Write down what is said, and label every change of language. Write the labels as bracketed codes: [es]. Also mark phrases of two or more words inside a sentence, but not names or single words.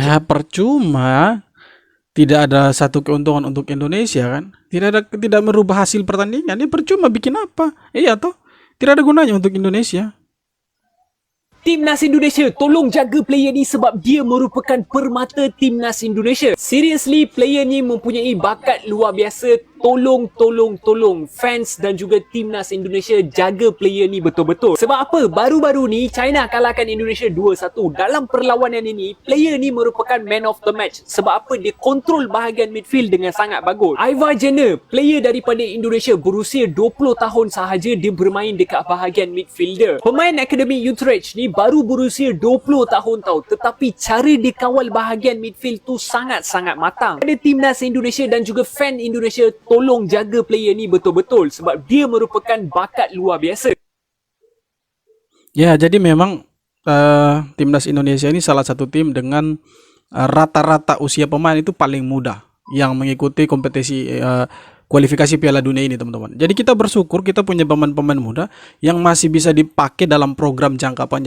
[id] Ya percuma, tidak ada satu keuntungan untuk Indonesia kan? Tidak merubah hasil pertandingan. Ini percuma bikin apa? Iya toh? Tidak ada gunanya untuk Indonesia. [ms] Timnas Indonesia, tolong jaga player ni sebab dia merupakan permata Timnas Indonesia. Seriously, player ni mempunyai bakat luar biasa. Tolong fans dan juga Timnas Indonesia jaga player ni betul-betul. Sebab apa? Baru-baru ni China kalahkan Indonesia 2-1. Dalam perlawanan ini, player ni merupakan [en] man of the match. [ms] Sebab apa? Dia kontrol bahagian midfield dengan sangat bagus. Ivar Jenner, player daripada Indonesia berusia 20 tahun sahaja, dia bermain dekat bahagian midfielder. Pemain Akademi Utrecht ni baru berusia 20 tahun tau, tetapi cara dia kawal bahagian midfield tu sangat-sangat matang. Ada Timnas Indonesia dan juga fan Indonesia, tolong jaga player ni betul-betul sebab dia merupakan bakat luar biasa. [id] Ya, jadi memang Timnas Indonesia ini salah satu tim dengan rata-rata usia pemain itu paling muda yang mengikuti kompetisi kualifikasi Piala Dunia ini, teman-teman. Jadi kita bersyukur kita punya pemain-pemain muda yang masih bisa dipakai dalam program jangka panjang.